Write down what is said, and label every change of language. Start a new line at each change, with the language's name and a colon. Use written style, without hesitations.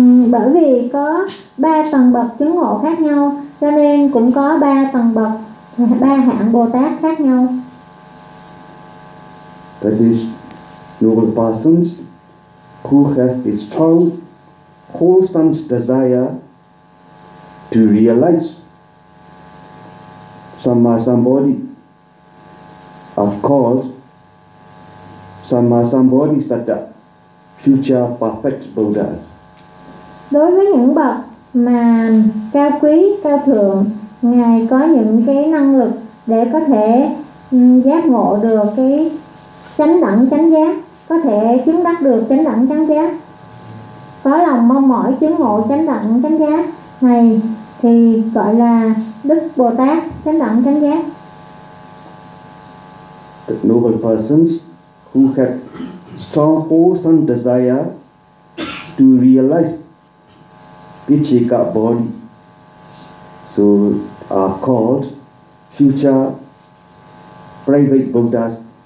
Vietnamese: Bởi vì có ba tầng bậc chứng ngộ khác nhau, cho nên cũng có ba tầng bậc, ba hạng Bồ Tát khác nhau.
English: That is noble persons who have a strong, wholesome desire to realize Sammasambodhi are called Sammasambodhi Sattva, future perfect Buddha.
Vietnamese: Đối với những bậc mà cao quý, cao thượng, Ngài có những cái năng lực để có thể giác ngộ được cái chánh đẳng chánh giác, có thể chứng đắc được chánh đẳng chánh giác, có lòng mong mỏi chứng ngộ chánh đẳng chánh giác này thì gọi là Đức Bồ Tát chánh đẳng chánh giác.
English: The noble persons who have strong wholesome desire to realize Pichika body, so are called future private Buddhas.